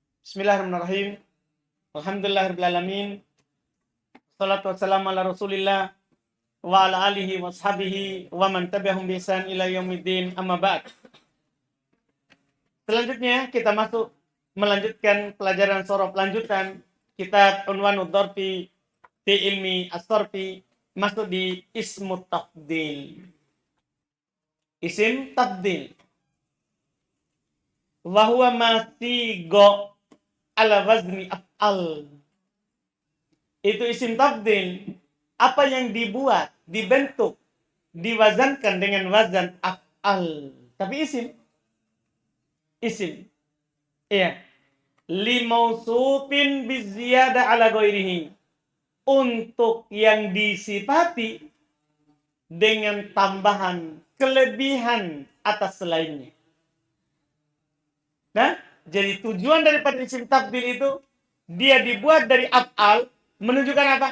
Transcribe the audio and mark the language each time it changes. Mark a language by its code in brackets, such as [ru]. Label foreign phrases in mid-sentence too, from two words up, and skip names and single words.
[ar] بسم الله الرحمن الرحيم. الحمد لله الرحمن الرحيم. الصلاة والسلام على رسول الله وعلى آله وصحبه ومن تبعهم بإحسان إلى يوم الدين، أما بعد. [id] Selanjutnya kita melanjutkan pelajaran sorof lanjutan kitab Unwanud Dzarfi fi ilmi as-sarfi, masuk di [ar] اسم تفضيل. [id] Isim tafdil. [ar] وهو مصوغ على وزن أفعل. [id] Itu isim tafdil, apa yang dibuat, dibentuk, diwazankan dengan wazan af'al. Tapi isim. Iya. [ar] لموصوف بزيادة على غيره. [id] Untuk yang disifati dengan tambahan kelebihan atas selainnya. Nah, jadi tujuan daripada isim tafdil itu, dia dibuat dari af'al, menunjukkan apa?